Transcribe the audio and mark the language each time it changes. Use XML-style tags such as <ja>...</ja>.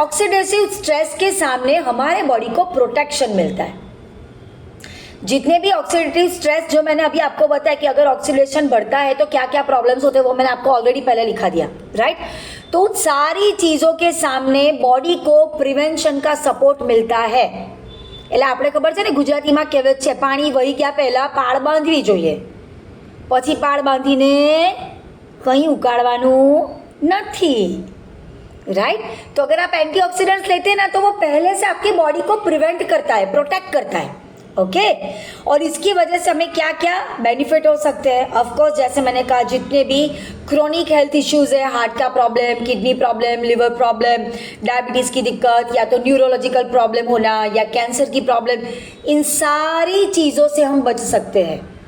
<hi>Oxidative stress के सामने हमारे बॉडी को प्रोटेक्शन मिलता है। जितने भी ऑक्सीडेटिव स्ट्रेस जो मैंने अभी आपको बताया कि अगर ऑक्सीडेशन बढ़ता है तो क्या क्या प्रॉब्लम्स होते हैं, वो मैंने आपको ऑलरेडी पहले लिखा दिया, राइट। तो उन सारी चीज़ों के सामने बॉडी को प्रिवेंशन का सपोर्ट मिलता है।</hi> <gu>એટલે આપણે ખબર છે ને, ગુજરાતીમાં કહેવત છે, પાણી વહી ગયા પહેલાં પાળ બાંધવી જોઈએ, પછી પાળ બાંધીને કંઈ ઉકાળવાનું નથી, राइट।</gu> <hi>तो अगर आप एंटीऑक्सीडेंट्स लेते हैं ना, तो वो पहले से आपकी बॉडी को प्रिवेंट करता है, प्रोटेक्ट करता है, ओके। और इसकी वजह से हमें क्या क्या बेनिफिट हो सकते हैं? ऑफ कोर्स जैसे मैंने कहा, जितने भी क्रोनिक हेल्थ इश्यूज है, हार्ट का problem, kidney problem, liver problem, diabetes की दिक्कत, या तो न्यूरोलॉजिकल प्रॉब्लम होना, या कैंसर की प्रॉब्लम, इन सारी चीज़ों से हम बच सकते हैं।</hi>